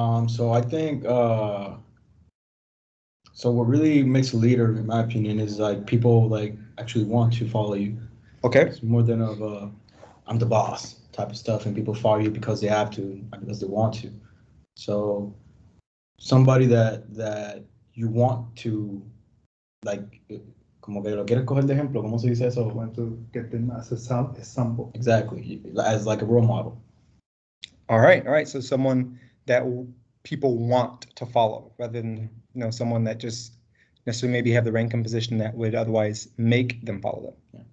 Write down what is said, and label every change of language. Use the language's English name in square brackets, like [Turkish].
[English] So I think so what really makes a leader, in my opinion, is like people like actually want to follow you. Okay. It's more than of I'm the boss type of stuff, and people follow you because they have to, not because they want to. So somebody that you want to, like, [Spanish] como que lo quieres coger de ejemplo, ¿cómo se dice eso? [English] Want to get them as a sample. Exactly, as like a role model. All right. So someone that people want to follow, rather than someone that just necessarily maybe have the rank and position that would otherwise make them follow them.